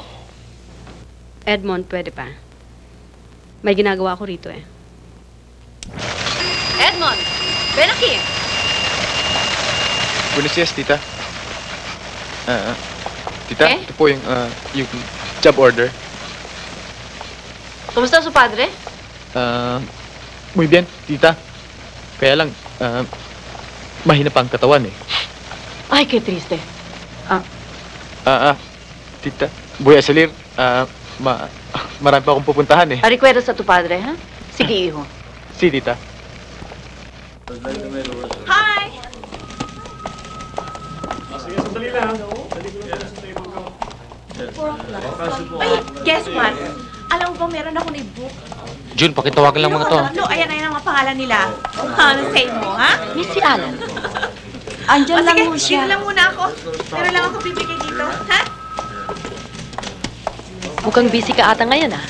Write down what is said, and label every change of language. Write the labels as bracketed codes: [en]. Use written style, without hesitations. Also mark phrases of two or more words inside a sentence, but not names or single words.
[tl] Edmond, pwede pa. May ginagawa ko rito eh. Edmond! Benaki! [es] Buenos dias, tita. [tl] Tita, ito po yung job order. [es] Kumusta su padre? Muy bien, tita. [tl] Kaya lang, mahina pa ang katawan eh. Ay, [es] qué triste. Tita, voy a salir. [tl] Marami pa akong pupuntahan eh. [es] Recuerdas a tu padre, ha? Sige, hijo. Si, tita. [en] Hi! Ay, guess what? [tl] Alam mo ba, meron ako ni-book. Jun, pakitawagan lang mga to. No, ayan ang mga pangalan nila. Ano say mo, ha? Miss si Alan. Andyan lang mo siya. Dito lang muna ako. Meron lang ako bibigay dito, ha? Mukhang busy ka ata ngayon ah.